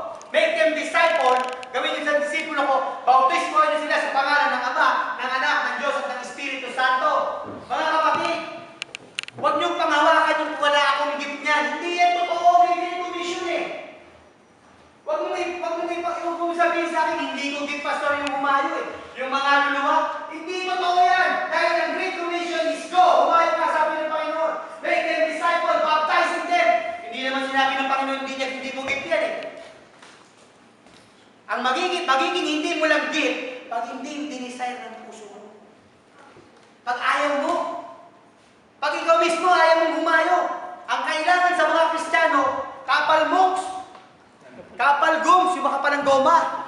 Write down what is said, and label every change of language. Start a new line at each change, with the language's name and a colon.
English: Make them disciple,
Filipino: gawin niyo sa disipulo ko, bautismo niyo sila sa pangalan ng Ama, ng Anak, ng Diyos at ng Espiritu Santo. Mga kapatid, huwag niyong panghawakan yung wala akong gift niyan. Hindi yan totoo, may Great Commission eh. Huwag mong sabihin sa akin, hindi ko gift pastor yung humayo eh. Yung mga luluwa, hindi totoo yan. Dahil ang Great Commission is go. Humayo ka, sabi ng Panginoon.
English: Make them disciple, baptizing them.
Filipino: Hindi naman sinabi ng Panginoon, hindi mo gift yan eh. Ang magiging hindi mo lang gift, pag hindi dinesire ng puso mo. Pag ayaw mo, pag ikaw Ikaw mismo ayaw mong humayo. Ang kailangan sa mga Kristiyano, kapal mooks, kapal gums, yung makapalang goma.